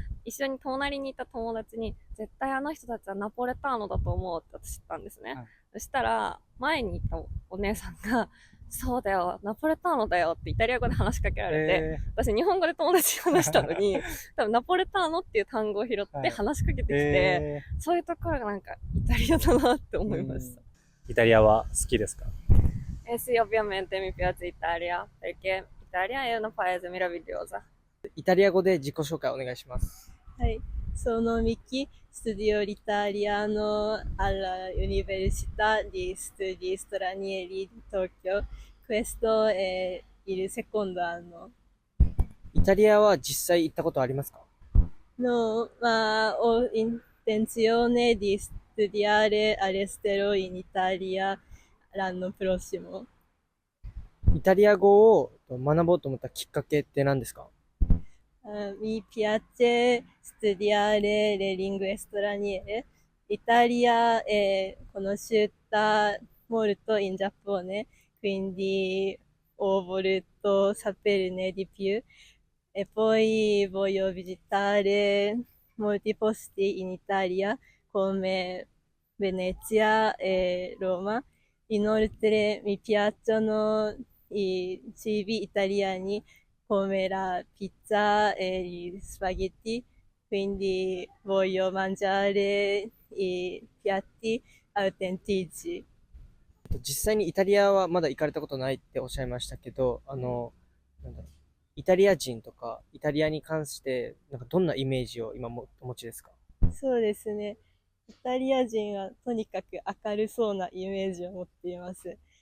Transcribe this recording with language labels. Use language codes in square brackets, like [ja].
[ja] 一緒に隣にいた友達に絶対あの人たちはナポレターノだと思うって私言ったんですね、そしたら前にいたお姉さんがそうだよナポレターノだよってイタリア語で話しかけられて、私日本語で友達に話したのに多分ナポレターノっていう単語を拾って話しかけてきて、そういうところがなんかイタリアだなって思いました。イタリアは好きですか？ [it] Sì, ovviamente mi piace Italia perché Italia è un paese meraviglioso. [ja] イタリア語で自己紹介お願いします。はい。 [it] Sono Miki, studio l'italiano alla Università di Studi Stranieri di Tokyo. Questo è il secondo anno. [ja] イタリアは実際行ったことありますか？ [it] No, ma ho intenzione di studiare all'estero in Italia l'anno prossimo. [ja] イタリア語を学ぼうと思ったきっかけって何ですか？ [it] Mi piace studiare le lingue straniere. L'Italia è conosciuta molto in Giappone, quindi ho voluto saperne di più. E poi voglio visitare molti posti in Italia come Venezia e Roma. Inoltre mi piacciono i cibi italiani come la pizza e gli spaghetti, quindi voglio mangiare i piatti autentici. [ja] 実際にイタリアはまだ行かれたことないっておっしゃいましたけど、なんだろう、イタリア人とかイタリアに関してなんかどんなイメージを今もお持ちですか？そうですね。イタリア人はとにかく明るそうなイメージを持っています。